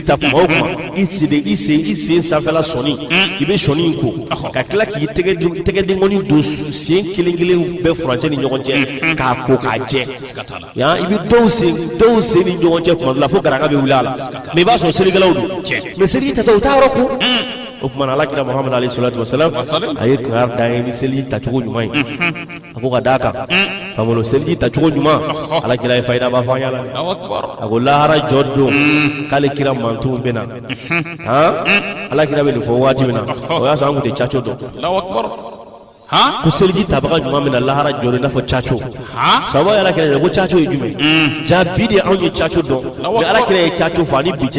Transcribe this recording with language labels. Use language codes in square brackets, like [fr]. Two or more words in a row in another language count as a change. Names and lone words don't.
[bm] ta kuma o kuma i sen sanfɛla sɔni i bɛ sɔni in ko ka tila k'i tɛgɛ dengɔni don sen kelen bɛɛ furancɛ ni ɲɔgɔn cɛ k'a ko k'a jɛ i bɛ dɔw sen ni ɲɔgɔn cɛ kuma dɔ la fo garanga bɛ wuli a la mais i b'a sɔrɔ selikɛlaw don mais seliji ta u t'a yɔrɔ ko o kumana alakira Muhammad [ar] عليه الصلاة والسلام [bm] a ye kankari da ye ni seliji tacogo ɲuman ye a ko ka d'a kan famolo seliji tacogo ɲuman alakira ye fayida b'a fɔ an ɲɛna a ko lahara jɔ don k'ale kira mantunw bɛ na alakira bɛ nin fɔ waati min na o y'a sɔrɔ an tun tɛ caco dɔn ko seliji tabaga ɲuman min na lahara jɔlen i n'a fɔ caco sababu ye alakira ye ko caco ye jumɛn jaabi de anw ye caco dɔn mais alakira ye caco fɔ ani bi cɛ